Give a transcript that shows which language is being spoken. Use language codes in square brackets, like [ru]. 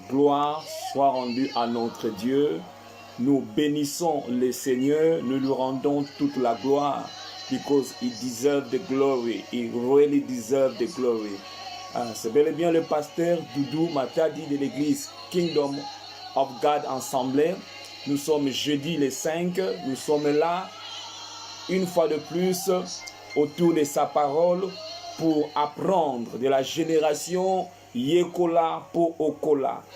[fr] Gloire soit rendue à notre Dieu. Nous bénissons le Seigneur. Nous lui rendons toute la gloire. [en] Because he deserves the glory. He really deserves the glory. [fr] C'est bel et bien le pasteur Doudou Matadi de l'église Kingdom of God Assemblée. Nous sommes jeudi les 5. Nous sommes là une fois de plus autour de sa parole pour apprendre de la génération Yekola pour Okola.